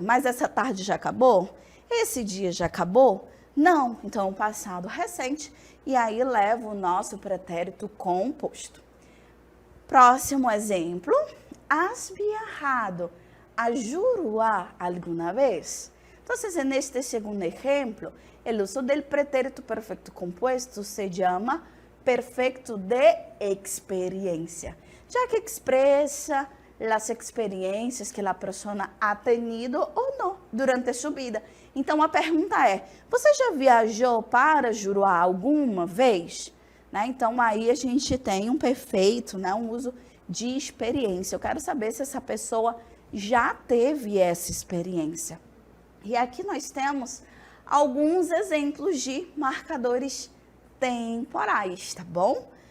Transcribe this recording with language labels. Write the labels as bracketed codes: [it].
[pt] Mas essa tarde já acabou? Esse dia já acabou? Não. Então, passado recente. E aí leva o nosso pretérito composto. Próximo exemplo. [es] Has viajado [pt] a Juruá alguma vez? [es] Entonces, en este segundo ejemplo, el uso del pretérito perfecto compuesto se llama perfecto de experiencia, ya que expresa las experiencias que la persona ha tenido [pt] ou não durante sua vida. Então, a pergunta é: você já viajou para Juruá alguma vez? Né? Então, aí a gente tem um perfeito, né? Um uso de experiência. Eu quero saber se essa pessoa já teve essa experiência. E aqui nós temos alguns exemplos de marcadores temporais, tá bom?